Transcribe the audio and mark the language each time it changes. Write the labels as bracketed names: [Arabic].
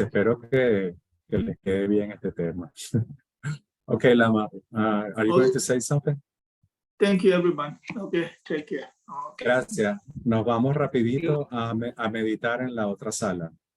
[Spanish] Espero que les quede bien este tema. [English] Okay, Lama, are you going to say something? Thank you, everyone. Okay, take care. Okay. [Spanish] Gracias. Nos vamos rapidito a meditar en la otra sala.